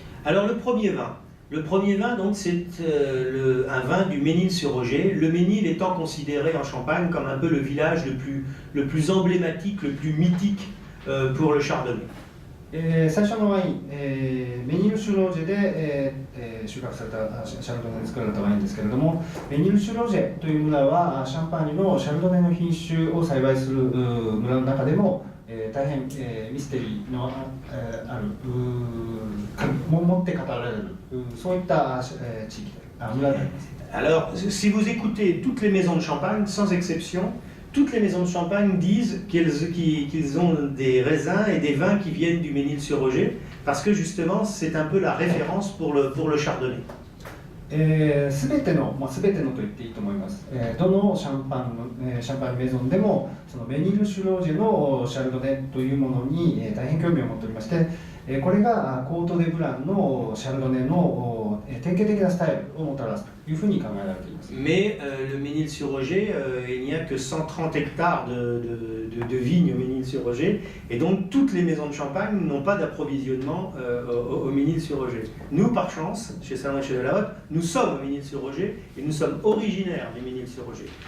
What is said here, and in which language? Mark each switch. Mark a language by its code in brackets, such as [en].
[fr] Alors le premier vin, donc, c'est un vin du Mesnil-sur-Oger. Le Mesnil étant considéré en Champagne comme un peu le village le plus emblématique, le plus mythique pour le Chardonnay. [ja] 最初のワイン、メニル・シュロージェで、収穫されたシャルドネで作られたワインですけれども、メニル・シュロージェという村はシャンパーニュのシャルドネの品種を栽培する村の中でも、大変、ミステリーのある持って語られるそういった地域村であります。 [fr] Alors, si vous écoutez toutes les maisons de Champagne, sans exception, toutes les maisons de Champagne disent qu'ils ont des raisins et des vins qui viennent du Mesnil-sur-Oger, parce que justement, c'est un peu la référence pour le Chardonnay. [ja] すべてのと言っていいと思います。どのシャンパンメゾンでもそのメニル・シュロージェのシャルドネというものに大変興味を持っておりまして、これがコート・デ・ブランのシャルドネの典型的なスタイルをもたらすというふうに考えられています。 [fr] Mais le Mesnil-sur-Oger, il n'y a que 130 hectares de vignes au Mesnil-sur-Oger, et donc toutes les maisons de Champagne n'ont pas d'approvisionnement au Mesnil-sur-Oger. Nous, par chance, chez Salon et chez Delahaute, nous sommes au Mesnil-sur-Oger et nous sommes originaires du Mesnil-sur-Oger.